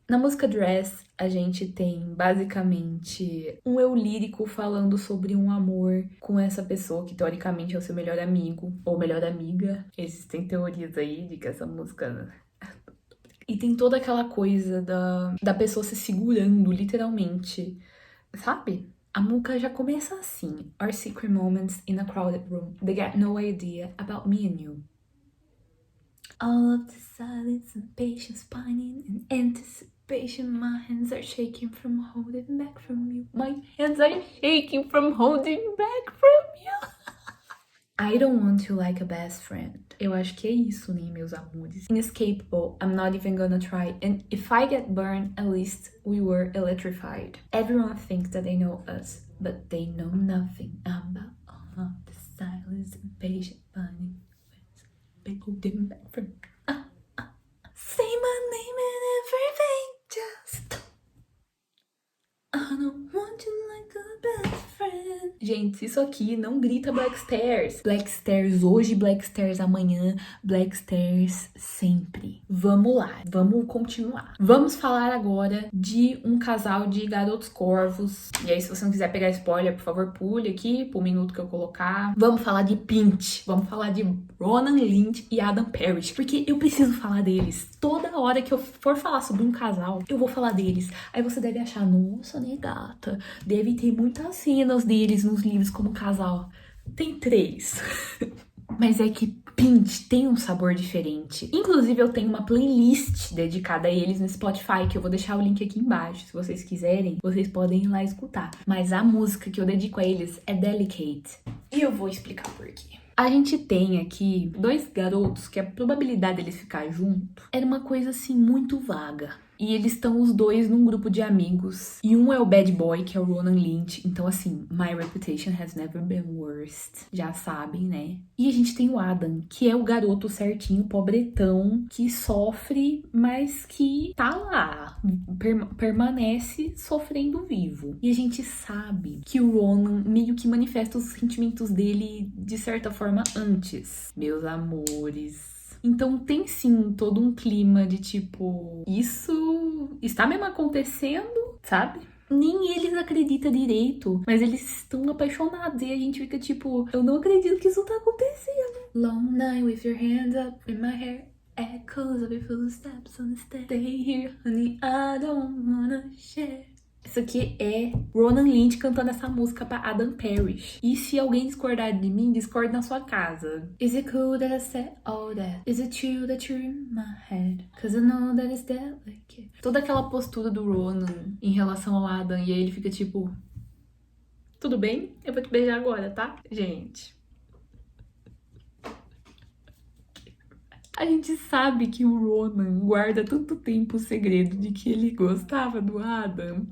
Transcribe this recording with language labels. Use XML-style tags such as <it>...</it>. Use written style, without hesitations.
<pt>Na música Dress, a gente tem basicamente um eu lírico falando sobre um amor com essa pessoa que teoricamente é o seu melhor amigo ou melhor amiga. Existem teorias aí de que essa música... E tem toda aquela coisa da pessoa se segurando, literalmente. Sabe? A música já começa assim.</pt> <en>Our secret moments in a crowded room. They got no idea about me and you. All of the silence and patience pining in anticipation. My hands are shaking from holding back from you. My hands are shaking from holding back from you. I don't want you like a best friend.</en> <pt>Eu acho que é isso, né, meus amores?</pt> <en>Inescapable, I'm not even gonna try. And if I get burned, at least we were electrified. Everyone thinks that they know us, but they know nothing about all of the silence and patient burning. Holding back from... Say my name and everything just... I don't want you like a best friend.</en> <pt>Gente, isso aqui não grita Black Stairs. Black Stairs hoje, Black Stairs amanhã, Black Stairs sempre. Vamos lá, vamos continuar. Vamos falar agora de um casal de garotos corvos. E aí, se você não quiser pegar spoiler, por favor, pule aqui pro minuto que eu colocar. Vamos falar de Pinch. Vamos falar de Ronan Lynch e Adam Parrish. Porque eu preciso falar deles. Toda hora que eu for falar sobre um casal, eu vou falar deles. Aí você deve achar, nossa, né, gata? Deve ter muitas cenas deles nos livros como casal. Tem 3. Mas é que Pinch tem um sabor diferente. Inclusive, eu tenho uma playlist dedicada a eles no Spotify, que eu vou deixar o link aqui embaixo. Se vocês quiserem, vocês podem ir lá escutar. Mas a música que eu dedico a eles é Delicate. E eu vou explicar por quê. A gente tem aqui 2 garotos que a probabilidade deles ficar junto era uma coisa assim muito vaga. E eles estão os dois num grupo de amigos. E um é o bad boy, que é o Ronan Lynch.</pt> <en>Então, assim, my reputation has never been worst.</en> <pt>Já sabem, né? E a gente tem o Adam, que é o garoto certinho, pobretão, que sofre, mas que tá lá. Permanece sofrendo vivo. E a gente sabe que o Ronan meio que manifesta os sentimentos dele de certa forma antes. Meus amores... Então tem sim todo um clima de tipo, isso está mesmo acontecendo, sabe? Nem eles acreditam direito, mas eles estão apaixonados e a gente fica tipo, eu não acredito que isso tá acontecendo.</pt> <en>Long night with your hands up in my hair, echoes of your footsteps on the stairs. Stay here, honey, I don't wanna share.</en> <pt>Isso aqui é Ronan Lynch cantando essa música pra Adam Parrish. E se alguém discordar de mim, discorde na sua casa.</pt> <en>Is it cool that I said all that? Is it true that you're in my head? Cause I know that it's that like it.</en> <pt>Toda aquela postura do Ronan em relação ao Adam. E aí ele fica tipo... Tudo bem? Eu vou te beijar agora, tá? Gente... A gente sabe que o Ronan guarda tanto tempo o segredo de que ele gostava do Adam.</pt>